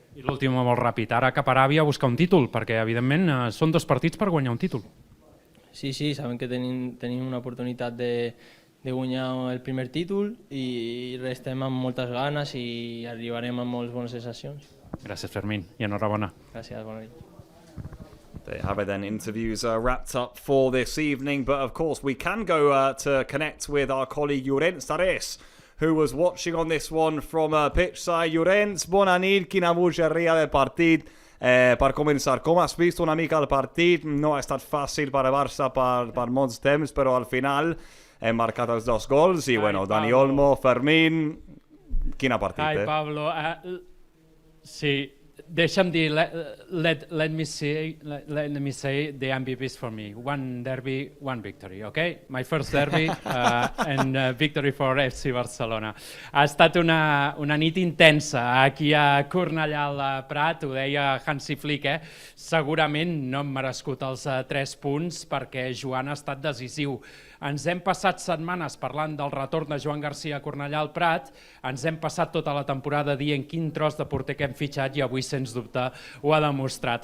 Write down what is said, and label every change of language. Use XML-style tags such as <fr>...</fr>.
<ca>I l'últim molt ràpid, ara cap a Aràbia a buscar un títol, perquè evidentment són 2 partits per guanyar un títol. Sí, sabem que tenim una oportunitat de guanyar el primer títol i estem amb moltes ganes i arribarem amb moltes bones sensacions. Gràcies, Fermin, i enhorabona. Gràcies, bona nit.</ca> <en>There you have it then, interviews wrapped up for this evening, but of course we can go to connect with our colleague Llorenç Reyes, who was watching on this one from Pitchside.</en> <ca>Llorenç, bona nit, quina bogeria de partit. Per començar, com has vist una mica el partit? No ha estat fàcil per a Barça per molts temps, però al final hem marcat els 2 gols i, bueno, Dani Olmo, Fermín... Quina partit,</ca> <en>Hi, Pablo.</en> <ca>Sí, deixa'm dir,</ca> <en>let me say the MVPs for me. One derby, one victory, okay? My first derby and victory for FC Barcelona.</en> <ca>Ha estat una nit intensa aquí a Cornellà al Prat, ho deia Hansi Flick, segurament no hem merescut els 3 punts perquè Joan ha estat decisiu. Ens hem passat setmanes parlant del retorn de Joan Garcia a Cornellà al Prat, ens hem passat tota la temporada dient quin tros de porter que hem fitxat i avui, sens dubte, ho ha demostrat.</ca>